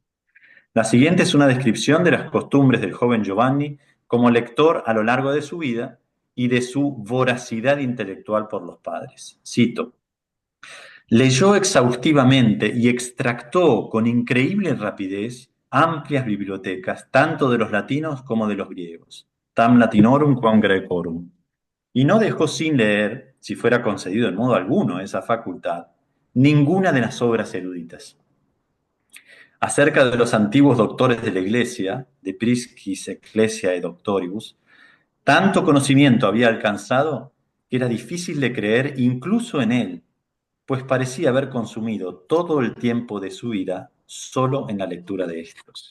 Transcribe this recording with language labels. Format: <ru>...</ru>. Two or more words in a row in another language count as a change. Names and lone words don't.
<es>La siguiente es una descripción de las costumbres del joven Giovanni como lector a lo largo de su vida y de su voracidad intelectual por los padres. Cito: leyó exhaustivamente y extractó con increíble rapidez amplias bibliotecas, tanto de los latinos como de los griegos,</es> <la>tam latinorum quam grecorum,</la> <es>y no dejó sin leer, si fuera concedido en modo alguno esa facultad, ninguna de las obras eruditas. Acerca de los antiguos doctores de la Iglesia,</es> <la>de Priscis Ecclesiae Doctoribus,</la> <es>tanto conocimiento había alcanzado que era difícil de creer incluso en él, pues parecía haber consumido todo el tiempo de su vida solo en la lectura de estos.</es>